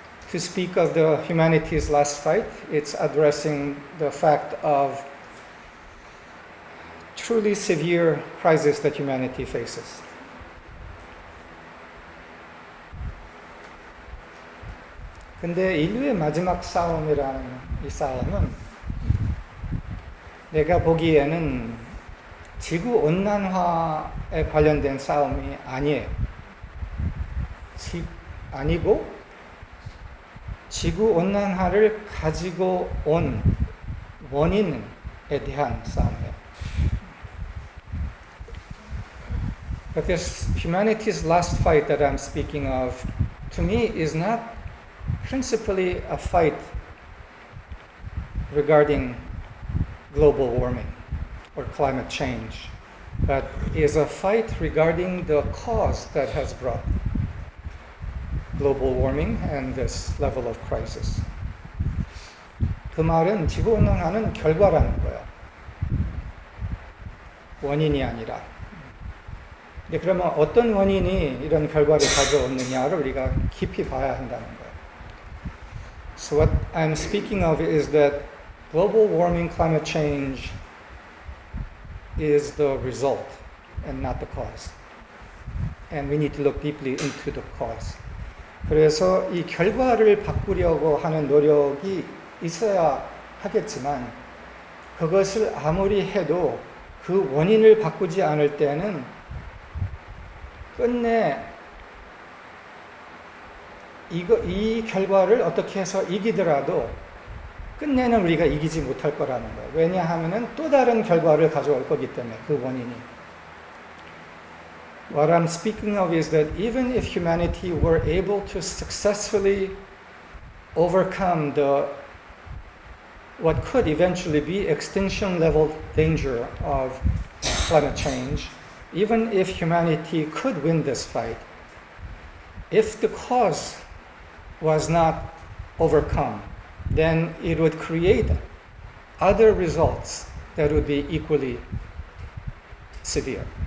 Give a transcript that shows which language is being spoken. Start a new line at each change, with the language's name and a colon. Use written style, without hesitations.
English: To speak of the humanity's last fight, it's addressing the fact of truly severe crisis that humanity faces.
Korean: 근데 인류의 마지막 싸움이라는 이 싸움은 내가 보기에는 지구온난화에 관련된 싸움이 아니에요. 아니고 지구온난화를 가지고 온 원인에 대한 싸움이에요.
English: But this humanity's last fight that I'm speaking of, to me, is not principally a fight regarding global warming or climate change, but is a fight regarding the cause that has brought global warming and this level of crisis.
Korean: 그 말은 지구온난화는 결과라는 거예요. 원인이 아니라. 그러면 어떤 원인이 이런 결과를 가져오느냐를 우리가 깊이 봐야 한다는 거예요.
English: So what I'm speaking of is that global warming, climate change is the result and not the cause. And we need to look deeply into the cause.
Korean: 그래서 이 결과를 바꾸려고 하는 노력이 있어야 하겠지만 그것을 아무리 해도 그 원인을 바꾸지 않을 때는 끝내 이 결과를 어떻게 해서 이기더라도 끝내는 우리가 이기지 못할 거라는 거예요. 왜냐하면 또 다른 결과를 가져올 거기 때문에 그 원인이.
English: What I'm speaking of is that even if humanity were able to successfully overcome what could eventually be extinction level danger of climate change, even if humanity could win this fight, if the cause was not overcome, then it would create other results that would be equally severe.